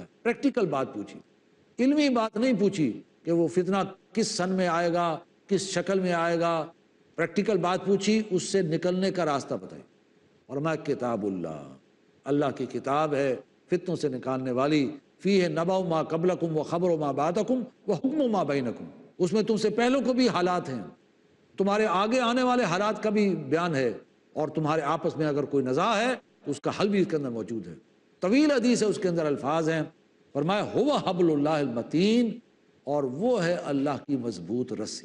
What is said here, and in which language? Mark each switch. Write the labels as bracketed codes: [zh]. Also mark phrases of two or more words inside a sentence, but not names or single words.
[ur] پریکٹیکل بات پوچھی، علمی بات نہیں پوچھی کہ وہ فتنہ کس سن میں آئے گا، کس شکل میں آئے گا، پریکٹیکل بات پوچھی، اس سے نکلنے کا راستہ بتائی۔ اور میں کتاب اللہ کی کتاب ہے فتنوں سے نکالنے والی، [ar] فیہ نبأ ما قبلکم و خبر ما بعدکم و حکم ما بینکم، [ur] اس میں تم سے پہلوں کو بھی حالات ہیں، تمہارے آگے آنے والے حالات کا بھی بیان ہے، اور تمہارے آپس میں اگر کوئی نزاع ہے تو اس کا حل بھی اس کے اندر موجود ہے۔ طویل حدیث ہے، اس کے اندر الفاظ ہیں، فرمایا ہوا [ar] حبل اللہ المتین، [ur] اور وہ ہے اللہ کی مضبوط رسی۔